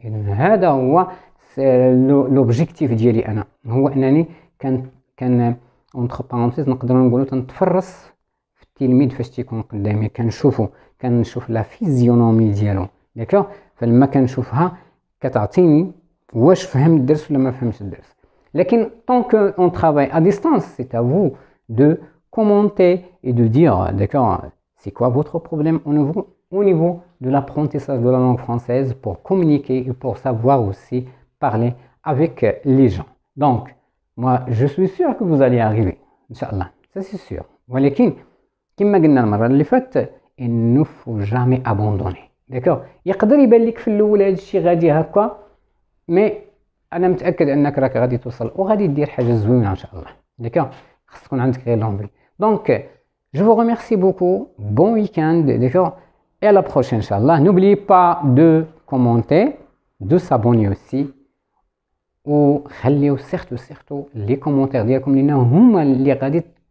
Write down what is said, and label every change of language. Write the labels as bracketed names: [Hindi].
[Arabic] اذا هذا هو لوبجيكتيف ديالي انا، هو انني كان اونتر بارونتيز نقدروا نقولوا تنتفرس في التلميذ فاش تيكون قدامي، كنشوف لا فيزيونومي ديالو. داكوغ، فلما كنشوفها كتعطيني واش فهم الدرس ولا ما فهمش الدرس. لكن [French] tant que on travaille à distance, c'est à vous de commenter et de dire d'accord, c'est quoi votre problème au niveau de l'apprentissage de la langue française pour communiquer et pour savoir aussi parler avec les gens. Donc moi je suis sûr que vous allez arriver Inch'Allah, ça c'est sûr. [Arabic] ولكن كما قلنا المره اللي فاتت [French] il ne faut jamais abandonner. d'accord. [Arabic] يقدر يبان لك في الاول هذا الشيء غادي هكا، مي انا متاكد انك راك غادي توصل وغادي دير حاجه زوينه ان شاء الله. d'accord. خاص تكون عندك غير لونبي. [French] Donc je vous remercie beaucoup, bon week-end, d'accord, et à la prochaine Inch'Allah. N'oubliez pas de commenter, de s'abonner aussi, [Arabic] وخليو سيرتو لي كومونتير ديالكم لان هما اللي غادي تكتشف بان راه حليتي واحد الباب ديال